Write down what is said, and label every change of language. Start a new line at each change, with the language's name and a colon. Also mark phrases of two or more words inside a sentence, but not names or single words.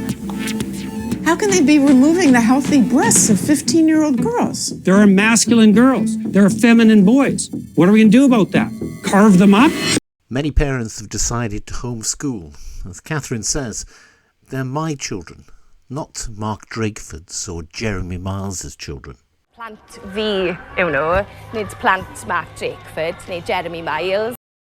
English: How can they be removing the healthy breasts of 15-year-old girls? There are masculine girls. There are feminine boys. What are we going to do about that? Carve them up? Many parents have decided to homeschool. As Catherine says, they're my children, not Mark Drakeford's or Jeremy Miles's children.
Welsh: Plant fi yw nhw, nid plant Mark Drakeford neu Jeremy Miles.